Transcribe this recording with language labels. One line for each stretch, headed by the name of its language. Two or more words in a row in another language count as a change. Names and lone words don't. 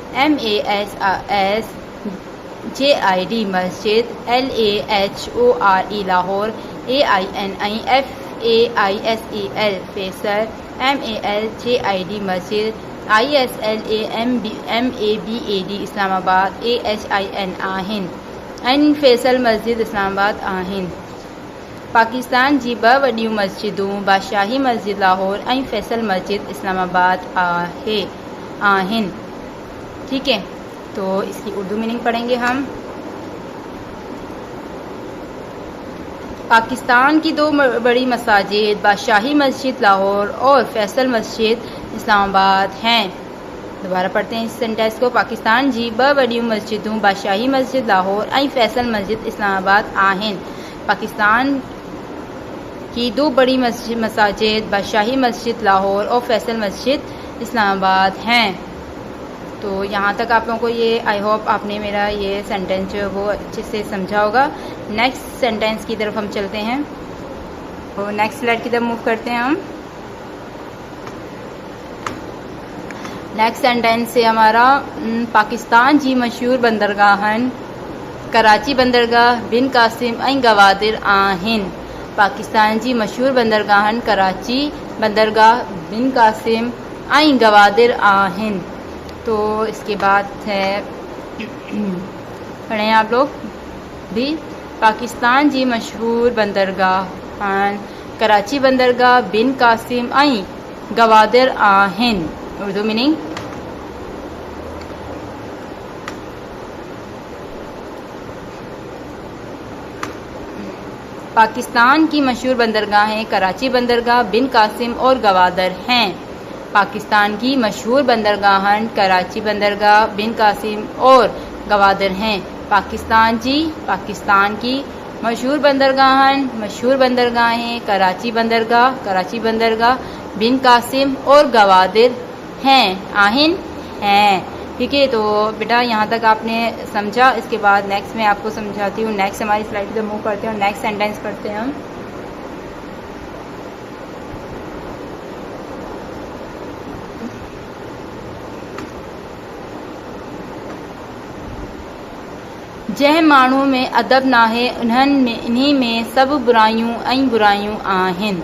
Sindhi: MASSJID मस्जिद LAHORE लाहौर AINI FAISEL फैसल MALJID मस्जिद ISLAMABAD इस्लामाबाद AHIN आहिनि ऐं फैसल मस्जिद इस्लामाबाद आहिनि। पाकिस्तान जी ब वॾियूं मस्जिदूं बादशाही मस्जिद लाहौर ऐं फैसल मस्जिद इस्लामाबाद आहिनि।
Urdu: ٹھیک ہے، تو اس کی اردو میننگ پڑھیں گے ہم. پاکستان کی دو بڑی مساجد بادشاہی مسجد لاہور اور فیصل مسجد اسلام آباد ہیں. دوبارہ پڑھتے ہیں اس سینٹینس کو.
Sindhi: पाकिस्तान जी ब वॾियूं मस्जिदूं बादशाही मस्जिद लाहौर ऐं फैसल मस्जिद इस्लामाबाद आहिनि।
Urdu: پاکستان کی دو بڑی مساجد بادشاہی مسجد لاہور اور فیصل مسجد اسلام آباد ہیں. تو یہاں تک آپ لوگوں کو یہ
English: I hope
Urdu: آپ نے میرا یہ سینٹینس جو ہے وہ اچھے سے سمجھا ہوگا.
English: next sentence
Urdu: کی طرف ہم چلتے ہیں۔ تو
English: next slide
Urdu: کی طرف موو کرتے ہیں ہم.
English: next sentence
Urdu: سے ہمارا
Sindhi: पाकिस्तान जी मशहूर बंदरगाहन कराची बंदरगाह बिन कासिम ऐं गवादिर आहिनि। पाकिस्तान जी मशहूर बंदरगाहन कराची बंदरगाह बिन कासिम ऐं गवादिर आहिनि।
Urdu: تو اس کے بعد ہے پڑھے آپ لوگ بھی.
Sindhi: पाकिस्तान जी मशहूर बंदरगाह आहिनि कराची बंदरगाह बिन कासिम ऐं गवादर आहिनि।
Urdu: اردو میننگ پاکستان کی مشہور بندرگاہیں کراچی بندرگاہ بن قاسم اور گوادر ہیں. پاکستان کی مشہور بندرگاہیں کراچی بندرگاہ بن قاسم اور گوادر ہیں. پاکستان کی مشہور بندرگاہیں کراچی بندرگاہ بن قاسم اور گوادر ہیں آہن ہیں. ٹھیک ہے، تو بیٹا یہاں تک آپ نے سمجھا۔ اس کے بعد نیکسٹ میں آپ کو سمجھاتی ہوں. نیکسٹ ہماری سلائیڈ پے موو کرتے ہیں اور
English: next sentence
Urdu: پڑھتے ہیں ہم.
Sindhi: जंहिं माण्हू में अदब नाहे इन्हीं में सब बुराइयूं ऐं बुराइयूं आहिनि।